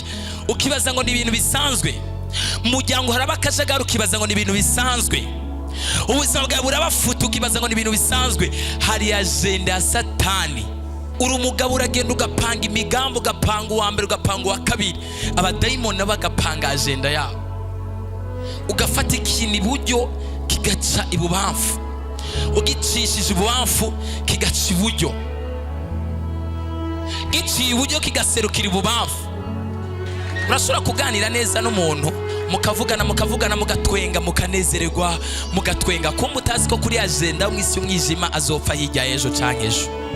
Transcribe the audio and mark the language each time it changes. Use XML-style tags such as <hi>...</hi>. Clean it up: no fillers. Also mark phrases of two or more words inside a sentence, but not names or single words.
<rn>Ukibaza ngo ni ibintu bisanzwe. Mu muryango haraba akajagari, ukibaza ngo ni ibintu bisanzwe. Ubuzima bwawe burabafuta, ukibaza ngo ni ibintu bisanzwe. Hari agenda ya Satani. Uri umugabo uragenda ugapanga imigambi, ugapanga uwa mbere, ugapanga uwa kabiri. Abadayimoni bagapanga agenda yabo. Ugafata ikintu iburyo kigaca ibubamfu, ugicishije ibubamfu kigaca iburyo, giciye iburyo kigaserukira ibubamfu. Urashobora kuganira neza n'umuntu, mukavugana mugatwenga, mukanezererwa, mugatwenga, ko mutazi ko kuri agenda mu isi y'umwijima azopfa hirya ejo canke ejo.</rn>